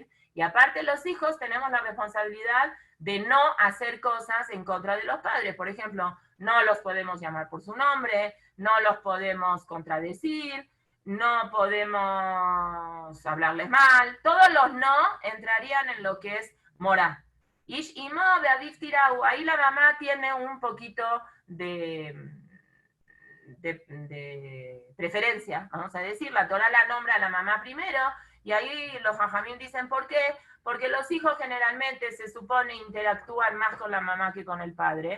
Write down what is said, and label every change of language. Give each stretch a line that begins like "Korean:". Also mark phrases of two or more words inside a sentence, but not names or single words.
Spanish: Y aparte los hijos tenemos la responsabilidad de no hacer cosas en contra de los padres. Por ejemplo, no los podemos llamar por su nombre, no los podemos contradecir, no podemos hablarles mal. Todos los no entrarían en lo que es morá.
Hebrew: איש אמו באביו תיראו.
Spanish: Ahí la mamá tiene un poquito de preferencia, vamos a decir. La Torah la nombra a la mamá primero, y ahí los jajamín dicen ¿por qué? Porque los hijos generalmente se supone interactúan más con la mamá que con el padre.